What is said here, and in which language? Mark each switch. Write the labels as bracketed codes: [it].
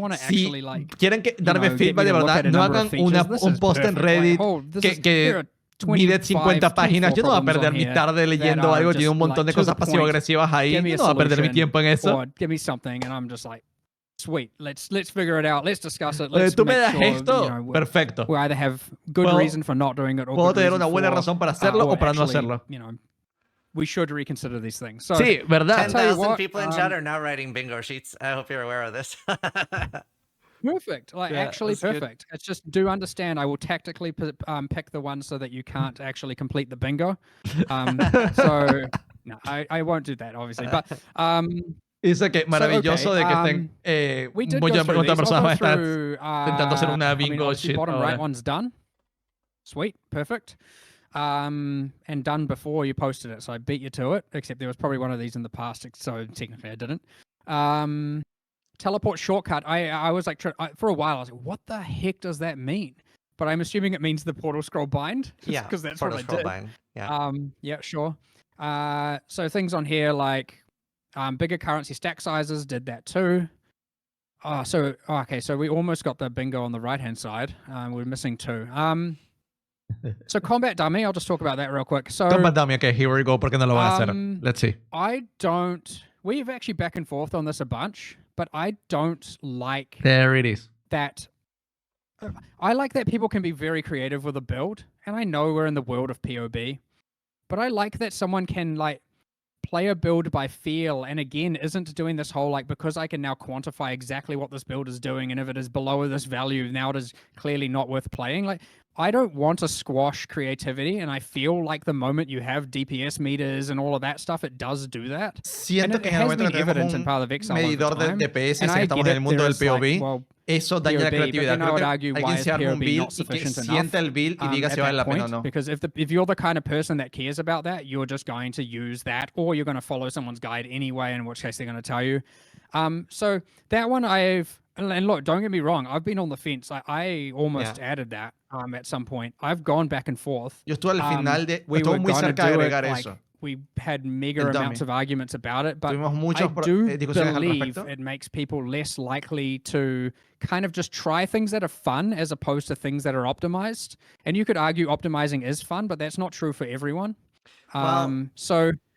[es] Si quieren darme feedback de verdad, no hagan un post en Reddit que mide 50 páginas. Yo no voy a perder mi tarde leyendo algo que tiene un montón de cosas pasivo-agresivas ahí. Yo no voy a perder mi tiempo en eso. [en] Give me something, and I'm just like, sweet, let's figure it out, let's discuss it. [es] Tú me das esto, perfecto. [en] We either have good reason for not doing it, or [es] puedo tener una buena razón para hacerlo o para no hacerlo. [en] You know, we should reconsider these things. So, [es] sí, verdad. [en] 10,000 people in chat are now writing bingo sheets. I hope you're aware of this. Perfect. Like, yeah, actually perfect. Good. It's just, do understand, I will tactically pick the ones so that you can't actually complete the bingo. So, no, I won't do that, obviously. But, [es] dice que maravilloso de que estén muchas personas van a estar intentando hacer una bingo shit. [en] Bottom right one's done. Sweet. Perfect. And done before you posted it. So I beat you to it, except there was probably one of these in the past, so technically I didn't. Teleport shortcut. I was like, for a while, I was like, what the heck does that mean? but I'm assuming it means the portal scroll bind. Yeah, because that's portal what I scroll did. bind. Yeah. Yeah, sure. So things on here like bigger currency stack sizes did that too. Okay, so we almost got the bingo on the right-hand side. We're missing 2. So combat dummy, I'll just talk about that real quick. So combat dummy, okay, here we go. [es] ¿Por qué no lo van a hacer? [en] Let's see. We've actually back and forth on this a bunch, but I don't like There it is. that. I like that people can be very creative with a build, and I know we're in the world of PoB, but I like that someone can like play a build by feel, and again isn't doing this whole like, because I can now quantify exactly what this build is doing, and if it is below this value, now it is clearly not worth playing. Like, I don't want to squash creativity, and I feel like the moment you have DPS meters and all of that stuff, it does do that. [es] Siento que en el momento que tenemos un medidor de DPS y estamos en el mundo del PoB, eso daña la creatividad. Creo que alguien se arma un build y que sienta el build y diga si vale la pena o no. [en] Because if you're the kind of person that cares about that, you're just going to use that, or you're going to follow someone's guide anyway, in which case they're going to tell you. So that one and look, don't get me wrong, I've been on the fence. I almost added that at some point. I've gone back and forth. [es] Yo estuve al final estuve muy cerca de agregar eso. [en] We had mega amounts of arguments about it, but I do believe it makes people less likely to kind of just try things that are fun as opposed to things that are optimized. And you could argue optimizing is fun, but that's not true for everyone. So